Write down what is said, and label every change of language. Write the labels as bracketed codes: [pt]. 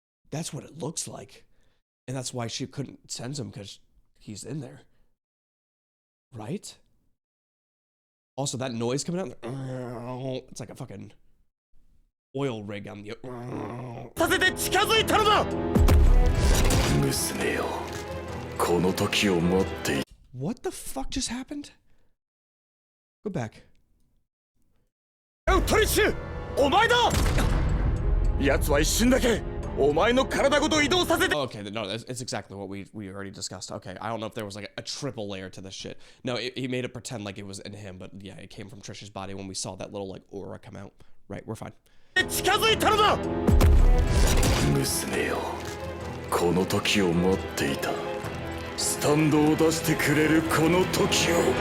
[en] That's what it looks like. And that's why she couldn't send him, because he's in there. Right? Also, that noise coming out, it's like a fucking oil rig on the... [ja] させて近づいたのだ。娘よ、この時を待ってい。 [en] What the fuck just happened? Go back. [ja] トリッシュ、お前だ。奴は一瞬だけお前の体ごと移動させて。 [en] Okay, no, it's exactly what we already discussed. Okay, I don't know if there was like a triple layer to this shit. No, he made it pretend like it was in him, but yeah, it came from Trish's body when we saw that little like aura come out. Right, we're fine. [ja] 近づいたのだ。娘よ、この時を待っていた。スタンドを出してくれるこの時を。